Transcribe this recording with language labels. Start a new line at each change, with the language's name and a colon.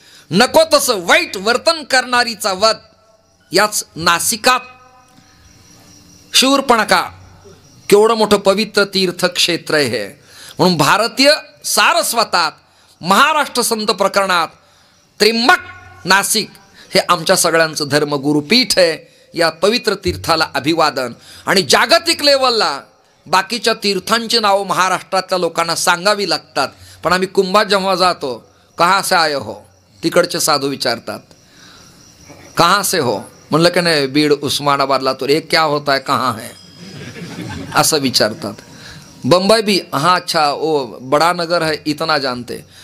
Marathi: नको तसं वाईट वर्तन करणारीचा वध याच नासिकात. शूरपणका केवढं मोठं पवित्र तीर्थक्षेत्र आहे हे. म्हणून भारतीय सारस्वतात महाराष्ट्र संत प्रकरणात त्र्यंबक नाशिक हे आमच्या सगळ्यांचं धर्मगुरुपीठ आहे. या पवित्र तीर्थाला अभिवादन. आणि जागतिक लेवलला बाकीच्या तीर्थांची नावं महाराष्ट्रातल्या लोकांना सांगावी लागतात, पण आम्ही कुंभात जेव्हा जातो,
Hindi: कहाँ से आए हो,
Marathi: तिकडचे साधू विचारतात
Hindi: कहाँ से हो.
Marathi: म्हणलं की नाही बीड उस्मानाबादला,
Hindi: तो एक क्या होता है कहाँ है
Marathi: असं विचारतात.
Hindi: बम्बई भी हाँ अच्छा ओ बड़ा नगर है इतना जानते.